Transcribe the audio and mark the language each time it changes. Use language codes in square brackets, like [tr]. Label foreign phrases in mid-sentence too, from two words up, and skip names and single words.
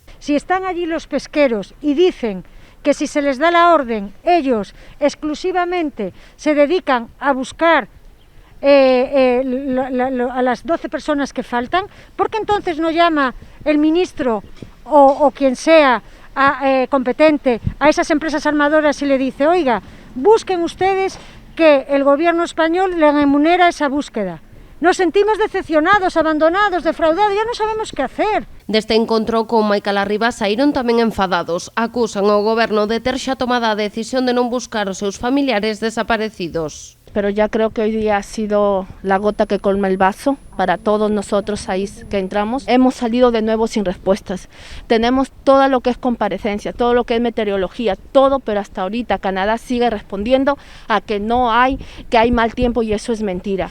[es] Si están allí los pesqueros y dicen que si se les da la orden, ellos exclusivamente se dedican a buscar a las 12 personas que faltan, ¿por qué entonces no llama el ministro o quien sea competente a esas empresas armadoras y le dice, oiga, busquen ustedes que el gobierno español le remunera esa búsqueda? Nos sentimos decepcionados, abandonados, defraudados, ya no sabemos qué hacer. [gl] Deste encontro con Maica Larriba saíron tamén enfadados. Acusan ao goberno de ter xa tomado a decisión de non buscar os seus familiares desaparecidos. [es] Pero ya creo que hoy día ha sido la gota que colma el vaso para todos nosotros ahí que entramos. Hemos salido de nuevo sin respuestas. Tenemos todo lo que es comparecencia, todo lo que es meteorología, todo, pero hasta ahorita Canadá sigue respondiendo a que no hay, que hay mal tiempo y eso es mentira.